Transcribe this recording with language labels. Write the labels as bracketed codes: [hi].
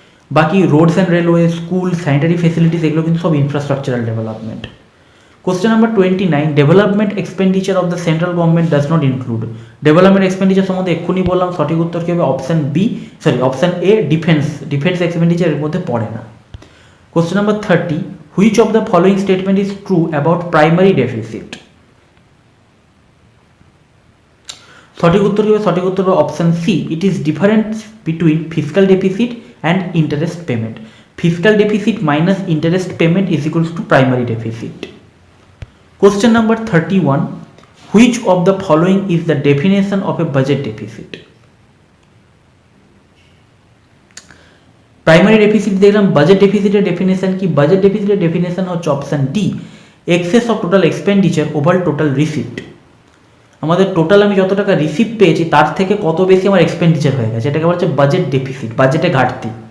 [bn] বাকি roads and railway, school, sanitary facilities, এগুলো কিন্তু সব infrastructural development. [en] Question number 29, development expenditure of the central government does not include? [bn] Development expenditure সম্বন্ধে এক্ষুনি বললাম, সঠিক উত্তর কি হবে? Option B, option A, defence expenditure এর মধ্যে পড়ে না। [en] Question number 30, which of the following statement is true about primary deficit? [bn] সঠিক উত্তর কি হবে? সঠিক উত্তর হবে option C, [en] It is difference between fiscal deficit and interest payment. Fiscal deficit minus interest payment is equals to primary deficit. Question number 31, which of the following is the definition of a budget deficit? [bn] Primary deficit দেখলাম, budget ডেফিসিটের definition কি? Budget ডেফিসিটের definition হচ্ছে option D, [en] Excess of total expenditure over total receipt. [bn] আমাদের total আমি যত টাকা receipt পেয়েছি তার থেকে কত বেশি আমার এক্সপেন্ডিচার হয়ে গেছে, এটাকে বলা হচ্ছে বাজেট ডেফিসিট, বাজেটে ঘাটতি।